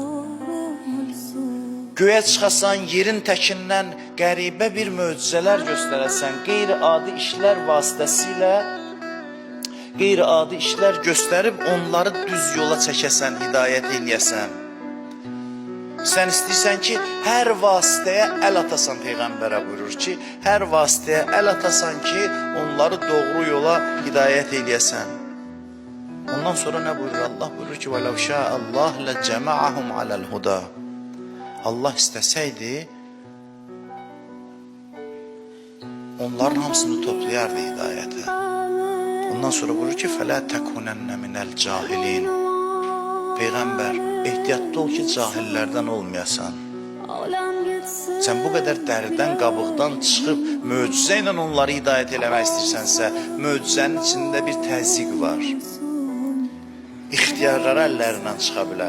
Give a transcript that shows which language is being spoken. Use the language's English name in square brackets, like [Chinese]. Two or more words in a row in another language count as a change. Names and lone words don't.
[Azerbaijani] Göyə çıxasan, yerin təkindən qəribə bir möcüzələr göstərəsən, qeyri-adi işlər vasitəsilə, qeyri-adi işlər göstərib onları düz yola çəkəsən, hidayət eləyəsən. Sən istəyirsən ki, hər vasitəyə əl atasan, Peyğəmbərə buyurur ki, hər vasitəyə əl atasan ki, onları doğru yola hidayət eləyəsən. Ondan sonra nə buyurur? Allah buyurur ki, [Arabic] وَلَوْ شَاءَ اللّٰهِ لَجَمَعَهُمْ عَلَى الْهُدَى. [Azerbaijani] Allah istəsəydi, onların hamısını toplayardı hidayətə. Ondan sonra buyurur ki, [Arabic] فَلَا تَكُنَنَّ مِنَ الْجَاهِلِينَ. [Azerbaijani] Peyğəmbər, ehtiyatlı ol ki, cahillərdən olmayasan. Sən bu qədər dəridən, qabıqdan çıxıb, möcüzə ilə onları hidayət eləmək istəyirsənsə, möcüzənin içində bir təzyiq var. İxtiyarları əllərindən çıxa bilər.